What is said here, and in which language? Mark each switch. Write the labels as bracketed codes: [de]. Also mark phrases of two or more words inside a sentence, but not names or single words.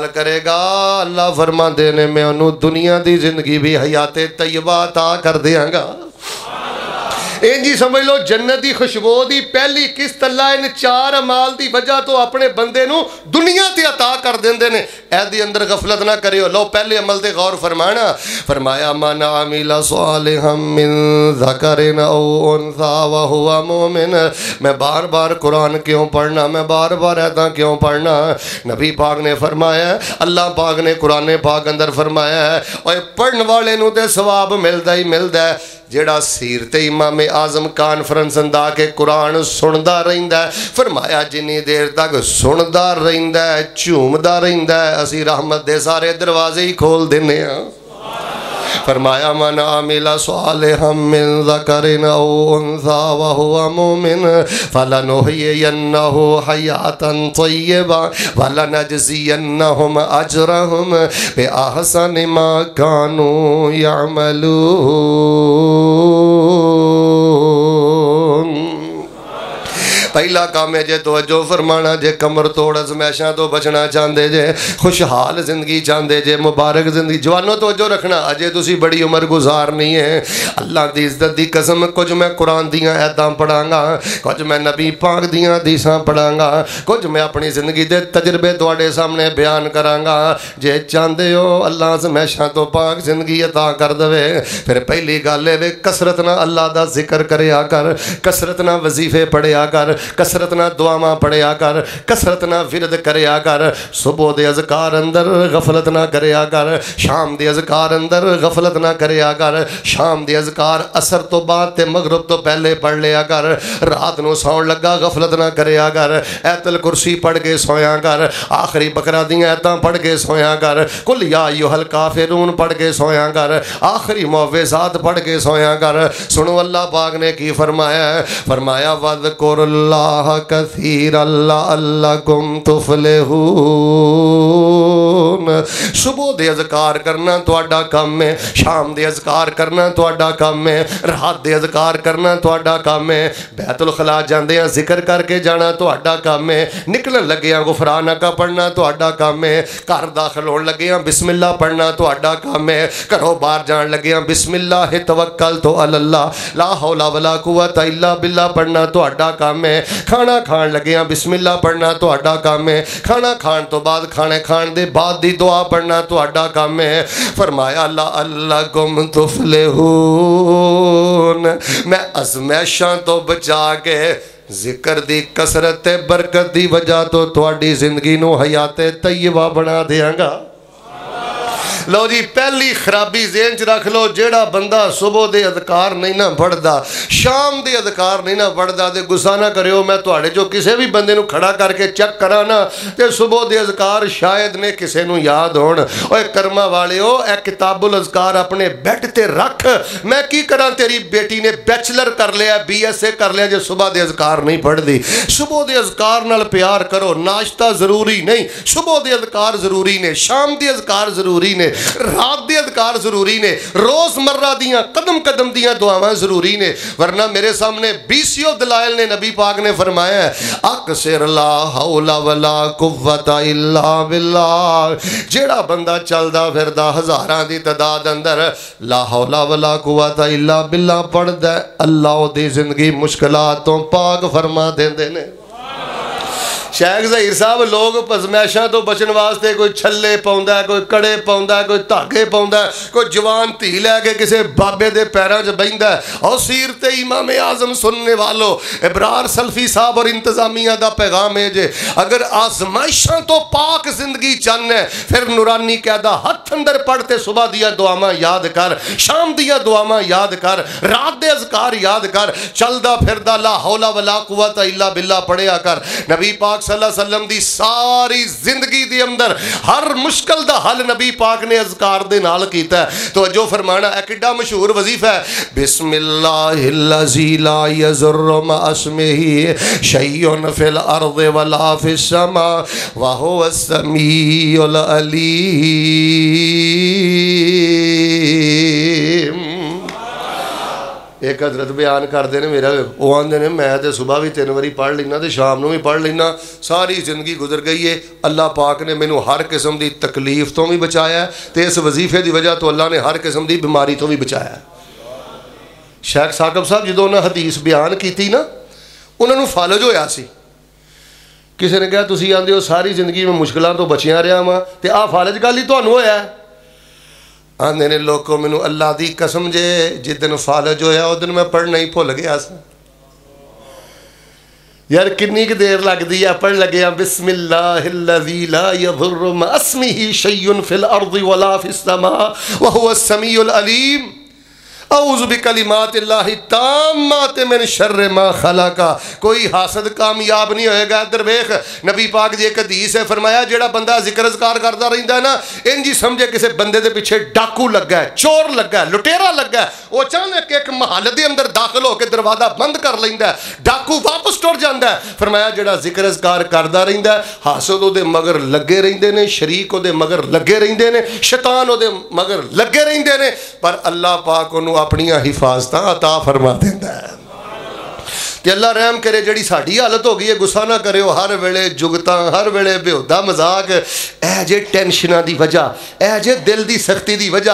[pa] کرے گا اللہ فرماندے نے میں انہوں دنیا دی زندگی بھی حیات طیبہ عطا کر دیاں گا جی سمجھ لو جنت دی خوشبو دی پہلی قسط اللہ ان 4 اعمال دی وجہ تو اپنے بندے نو دنیا تے عطا کر دیندے نے اے دی اندر غفلت نہ کریو لو پہلے عمل تے غور فرمانا فرمایا من [ar] عمل صالحا من ذکر او انثى وهو مؤمن [pa] میں بار بار قرآن کیوں پڑھنا میں بار بار ایتاں کیوں پڑھنا نبی پاک نے فرمایا اللہ پاک نے قرآن پاک اندر فرمایا ہے اوے پڑھن والے نو تے ثواب ملدا ہی ملدا ہے جیڑا سیرت امام اعظم کانفرنس اندا کے قرآن سندا رہندا ہے، فرمایا جنی دیر تک سندا رہندا ہے جھومدا رہندا ہے اسی رحمت دے سارے دروازے ہی کھول دینے ہاں۔ [ar] فرمایا من عامل صالحا من ذکر او انثى وهو مؤمن فلنحيينه حیاتا طیبا ولنجزینهم اجرهم باحسن ما كانوا يعملون۔ [pa] پہلا کام ہے جے توجہ فرمانا، جے کمر توڑ ازمیشاں تو بچنا چاندے جے، خوشحال زندگی چاندے جے، مبارک زندگی، جوانوں توجہ رکھنا، اجے تسی بڑی عمر گزار نہیں ہے۔ اللہ دی عزت دی قسم کچھ میں قرآن دیاں ایتاں پڑھاں گا، کچھ میں نبی پاک دیاں حدیثاں پڑھاں گا، کچھ میں اپنی زندگی دے تجربے تواڈے سامنے بیان کراں گا۔ جے چاندے ہو اللہ ازمیشاں تو پاک زندگی عطا کر دے، پھر پہلی گل ہے کثرت نہ اللہ دا ذکر کریا کر، کثرت نہ وظیفے پڑھیا کر، کثرت نہ دعاواں پڑھیا کر، کثرت نہ ورد کریا کر، صبح دے اذکار اندر غفلت نہ کریا کر، شام دے اذکار اندر غفلت نہ کریا کر، شام دے اذکار عصر تو بعد تے مغرب تو پہلے پڑھ لیا کر، رات نو سون لگا غفلت نہ کریا کر، ایت الکرسی پڑھ کے سویا کر، آخری بقرہ دیاں ایتاں پڑھ کے سویا کر، قل یا ایھا الکافرون پڑھ کے سویا کر، آخری معوذات پڑھ کے سویا کر۔ سنو اللہ پاک نے کی فرمایا ہے، فرمایا [ar] وذکر اللہ کثیرا لعلکم تفلحون۔ [pa] صبح دے اذکار کرنا تواڈا کام ہے، شام دے اذکار کرنا تواڈا کام ہے، رات دے اذکار کرنا تواڈا کام ہے، بیت الخلا جاندے ہیں ذکر کر کے جانا تواڈا کام ہے، نکلن لگیاں غفرانک پڑھنا تواڈا کام ہے، گھر داخل ہون لگیاں [ar] بسم اللہ [pa] پڑھنا تواڈا کام ہے، گھروں باہر جان لگیاں [ar] بسم اللہ توکلت علی اللہ لا حول ولا قوت الا باللہ [pa] پڑھنا تواڈا کام ہے، کھانا کھان لگیاں [ar] بسم اللہ [pa] پڑھنا تواڈا کام ہے، کھانا کھان تو بعد کھانے کھان دے بعد دی دعا پڑھنا تواڈا کام ہے۔ فرمایا [ar] لعلکم تفلحون، [pa] میں ازمیشاں تو بچا کے ذکر دی کثرت برکت دی وجہ تو تواڈی زندگی نو حیات طیبہ بنا دیاں گا۔ لو جی پہلی خرابی ذہن چ رکھ لو، جیڑا بندہ صبح دے اذکار نہیں نہ پڑھدا، شام دے اذکار نہیں نہ پڑھدا تے غصہ نہ کریو، میں تواڈے جو کسے بھی بندے نو کھڑا کر کے چیک کراں نا تے صبح دے اذکار شاید نے کسے نو یاد ہون۔ اوے کرما والےو، اے کتاب الاذکار اپنے بیڈ تے رکھ، میں کی کراں تیری بیٹی نے بیچلر کر لیا بی ایس اے کر لیا جے صبح دے اذکار نہیں پڑھ دی۔ صبح دے اذکار نال پیار کرو، ناشتہ ضروری نہیں، صبح دے اذکار ضروری نے، شام دے اذکار ضروری نے، رات دے اذکار ضروری نے، روز مرہ دیاں قدم قدم دیاں دعاواں ضروری نے، ورنہ میرے سامنے بیسیوں دلائل نے نبی پاک نے فرمایا ہے اکثر [ar] لا حول ولا قوت الا باللہ، [pa] جیڑا بندہ چلدا پھردا ہزاراں دی تعداد اندر [ar] لا حول ولا قوت الا باللہ [pa] پڑھدا ہے، اللہ دی زندگی مشکلات تو پاک فرما دیندے نے۔ شیخ ظہیر صاحب لوگ ازمیشاں تو بچن واسطے کوئی چھلے پاؤندا ہے، کوئی کڑے پاؤندا ہے، کوئی دھاگے پاؤندا ہے، کوئی جوان دھی لے کے کسے بابے دے پیراں چ بہندا ہے۔ اور سیرت امام اعظم سننے والو، ابرار سلفی صاحب اور انتظامیہ دا پیغام ہے جے اگر آزمائشاں تو پاک زندگی چاہنا ہے پھر نورانی قاعدہ ہاتھ اندر پڑھتے صبح دیا دعاواں یاد کر، شام دیا دعاواں یاد کر، رات دے اذکار یاد کر، چلدا پھردا [ar] لا حول ولا قوت الا باللہ [pa] پڑھیا کر۔ نبی پاک [ar] صلی اللہ علیہ وسلم [pa] دی ساری زندگی دی اندر ہر مشکل دا حل نبی پاک نے اذکار دے نال کیتا ہے۔ تو جو فرمانا ہے کڈا مشہور وظیفہ ہے، [ar] بسم اللہ الذی لا یضر مع اسمہ شیء فی الارض ولا فی السماء وہو السمیع العلیم۔ [pa] ایک حضرت [ur] بیان کرتے ہیں [pa] میرا وہ آدھے نے میں تے صبح بھی 3 باری پڑھ لینا تے شام نو بھی پڑھ لینا، ساری زندگی گزر گئی ہے، اللہ پاک نے مینوں ہر قسم دی تکلیف تو بھی بچایا ہے تے اس وظیفے دی وجہ تو اللہ نے ہر قسم دی بیماری تو بھی بچایا ہے۔ شیخ ثاقب صاحب جدوں انہاں حدیث بیان کیتی نا انہاں نوں فالج ہویا سی، کسی نے کہا تسی آندے ہو ساری زندگی میں مشکلاں تو بچیاں رہا واں تے آ فالج گل ہی تانوں ہویا ہے۔ آندے نے لوگوں مینوں اللہ دی قسم جے جس دن فالج ہویا اس دن میں پڑھنا ہی بھول گیا سا، یار کنی کی دیر لگ دی ہے پڑھ لگیا [ar] بسم اللہ الذی لا یضر مع اسمہ شیء فی الارض ولا فی السماء وہو السمیع العلیم۔ اعوذ بکلماتِ تامات من شر ما خلق. [pa] کوئی حاسد کامیاب نہیں ہوئے گا. ادھر ویکھ نبی پاک دی ایک حدیث ہے, فرمایا جیڑا بندہ ذکر اذکار کرتا رہندا ہے نا, انجی سمجھے کسے بندے دے پیچھے ڈاکو لگا ہے, چور لگا ہے, لٹیرا لگا ہے. وہ اچانک ایک محل دے اندر داخل ہو کے دروازہ بند کر لیندا ہے, ڈاکو واپس ٹر جاندا ہے. فرمایا جیڑا ذکر اذکار کردا رہندا ہے, حاسد او دے مگر لگے رہندے نے, شریک او دے مگر لگے رہندے نے, شیطان او دے مگر لگے رہندے نے, پر اللہ پاک انہوں اپنی حفاظتاں عطا فرما دیندا ہے. کہ اللہ رحم کرے. جڑی ساڈی حالت ہو گئی ہے, گسا نہ کرے ہو, ہر ویلے جگتاں, ہر ویلے بےہودہ مذاق, اے جے ٹینشناں دی وجہ, اے جے دل دی سختی دی وجہ.